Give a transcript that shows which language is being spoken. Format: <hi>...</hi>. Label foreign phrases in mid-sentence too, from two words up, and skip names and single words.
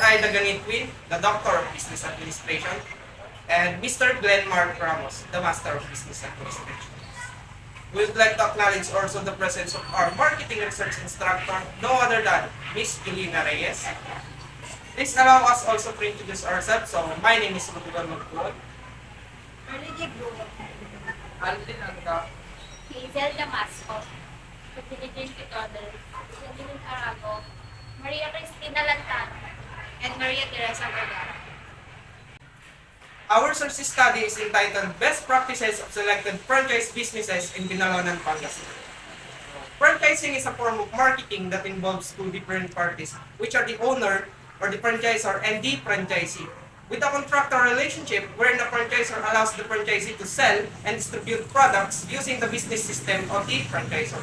<en>Aida Ganitwin, the Doctor of Business Administration, and Mr. Glenn Mark Ramos, the Master of Business Administration. We would like to acknowledge also the presence of our marketing research instructor, no other than Ms. Julina Reyes. Please allow us also to introduce ourselves. So, my name is Ruben Magpuan. Marlene Bruno. Alvin Angka. Hazel Damasco. Pagdilidin Pitodel. Yadilin Arago. Maria Cristina Lantano. And Maria Teresa Vergara. Our search study is entitled Best Practices of Selected Franchise Businesses in Binalonan, Pangasinan. Franchising is a form of marketing that involves two different parties, which are the owner or the franchisor and the franchisee, with a contractor relationship wherein the franchisor allows the franchisee to sell and distribute products using the business system of the franchisor.</en>